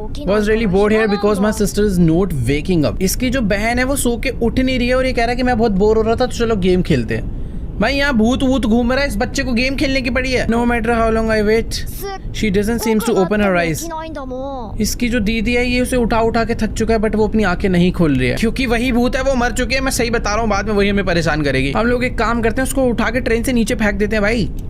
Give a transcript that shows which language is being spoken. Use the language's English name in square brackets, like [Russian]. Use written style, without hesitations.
[English] Was really bored here because my sister is not waking up. [Hindi] इसकी जो बहन है वो सो के उठ नहीं रही है, और ये कह रहा है कि मैं बहुत बोर हो रहा था तो चलो गेम खेलते हैं। भाई यहाँ भूत घूम रहा है, इस बच्चे को गेम खेलने की पड़ी है। [English] No matter how long I wait, she doesn't seem to open her eyes. [Hindi] इसकी जो दीदी है ये उसे उठा के थक चुका है, बट वो अपनी आंखें नहीं खोल रही है क्योंकि वही भूत है, वो मर चुकी है। मैं सही बता रहा हूँ, बाद में वही हमें परेशान करेगी। हम लोग एक काम करते हैं, उसको उठा के ट्रेन से नीचे फेंक देते हैं भाई।